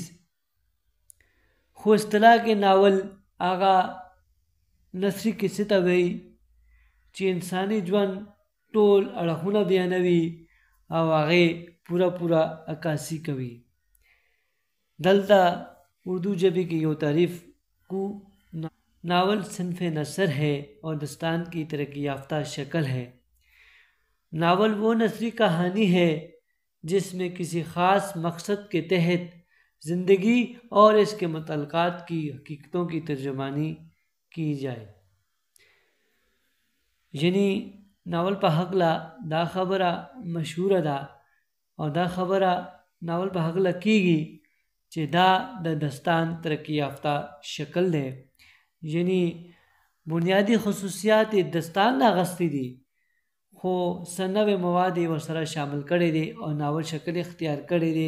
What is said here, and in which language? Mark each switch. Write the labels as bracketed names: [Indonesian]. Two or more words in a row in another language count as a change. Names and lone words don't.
[Pashto] خو اصطلاح کې ناول هغه نثري کیسې ته وایي چې انساني ژوند ټول اړخونه بیانوي او هغې پوره عکاسي کوي. دلته اردو ژبې کې یو تعریف کو. [Urdu] ناول صنف نثر ہے اور داستان کی ترقی یافتہ شکل ہے. ناول وہ نثری کہانی ہے جس میں کسی خاص مقصد کے تحت زندگی اور اس کے متعلقات کی حقیقتوں کی ترجمانی کی جائے. [Pashto] یعنی ناول په هکله دا خبره مشهوره ده او دا خبره ناول په هکله کیږي چې دا د داستان ترقی یافته شکل دی. یعنی بنیادی خصوصیات داستان نه اخیستې دي خو څه نوې مواد یې ورسره شامل کړی دی او ناول شکل اختیار کړی دی.